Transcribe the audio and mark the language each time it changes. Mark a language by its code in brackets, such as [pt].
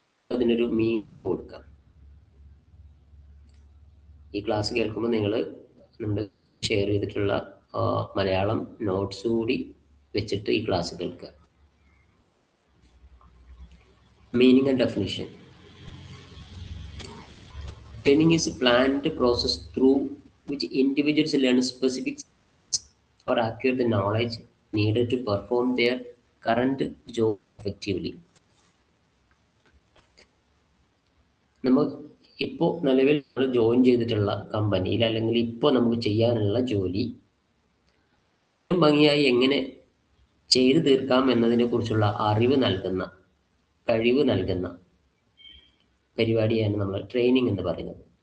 [ml] അതിനൊരു മീനിങ് കൊടുക്കാം. ഈ ക്ലാസ് കേൾക്കുമ്പോൾ നിങ്ങൾ നമ്മൾ ഷെയർ ചെയ്തിട്ടുള്ള മലയാളം നോട്ട്സ് കൂടി വെച്ചിട്ട് ഈ ക്ലാസ് കേൾക്കുക. [en] Meaning and definition. Training is a planned process through which individuals learn specific or acquire the knowledge needed to perform their current job effectively. [ml] നമ്മൾ ഇപ്പോൾ നിലവിൽ ജോയിൻ ചെയ്തിട്ടുള്ള കമ്പനിയിൽ അല്ലെങ്കിൽ ഇപ്പോൾ നമുക്ക് ചെയ്യാനുള്ള ജോലി ഭംഗിയായി എങ്ങനെ ചെയ്തു തീർക്കാം എന്നതിനെ കുറിച്ചുള്ള അറിവ് നൽകുന്ന, കഴിവ് നൽകുന്ന പരിപാടിയാണ് നമ്മൾ ട്രെയിനിങ് എന്ന് പറയുന്നത്.